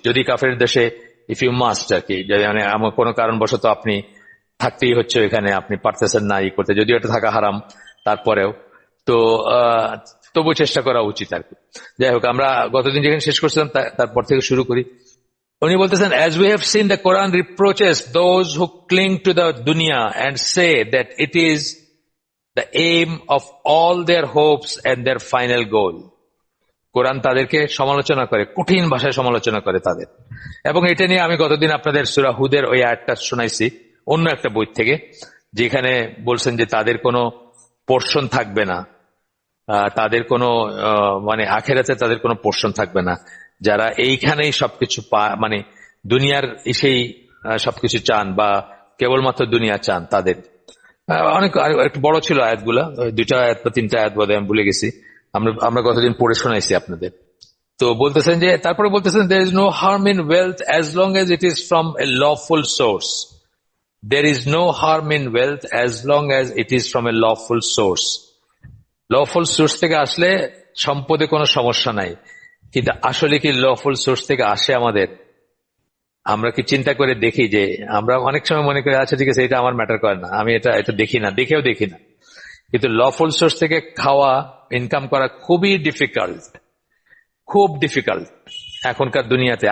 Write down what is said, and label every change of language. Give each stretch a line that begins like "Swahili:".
Bangla: যদি কাফের দেশে
English: if you must
Bangla: আর কি, যদি মানে কোনো কারণবশত আপনি থাকতেই হচ্ছে এখানে, আপনি পারতেছেন না করতে, যদিও এটা থাকা হারাম, তারপরেও তো তবু চেষ্টা করা উচিত আর কি। যাই হোক, আমরা গতদিন যেখানে শেষ করছিলাম তারপর থেকে শুরু করি। উনি বলতেছেন,
English: as we have seen, the Quran reproaches those who cling to the dunya and say that it is the aim of all their hopes and their final goal.
Bangla: কোরআন তাদেরকে সমালোচনা করে, কঠিন ভাষায় সমালোচনা করে তাদের। এবং এটা নিয়ে আমি গতদিন আপনাদের সূরা হুদের ওই আয়াতটা শোনাইছি অন্য একটা বই থেকে, যেখানে বলছেন যে তাদের কোনো পোর্শন থাকবে না, তাদের কোনো মানে আখেরাতে তাদের কোনো পোর্শন থাকবে না, যারা এইখানেই সবকিছু মানে দুনিয়ার এসেই সবকিছু চান, বা কেবলমাত্র দুনিয়া চান তাদের। অনেক একটু বড় ছিল আয়াতগুলা, 2টা আয়াত বা 3টা আয়াত বোধহয়, আমি ভুলে গেছি। আমরা গতদিন পড়ে শোনাইছি আপনাদের। তো বলতেছেন যে, তারপরে বলতেছেন,
English: there is no harm in wealth as long as it is from a lawful source. There is no harm in wealth as long as it is from a lawful source.
Bangla: Lawful source থেকে আসলে সম্পদে কোনো সমস্যা নাই। কিন্তু আসলে কি lawful source থেকে আসে আমাদের? আমরা কি চিন্তা করে দেখি যে, আমরা অনেক সময় মনে করি আচ্ছা ঠিক আছে, এটা আমার ম্যাটার করে না, আমি এটা দেখি না, দেখেও দেখি না। কিন্তু লফুল সোর্স থেকে খাওয়া, ইনকাম করা খুবই ডিফিকাল্ট, খুব ডিফিকাল্ট এখনকার দুনিয়াতে।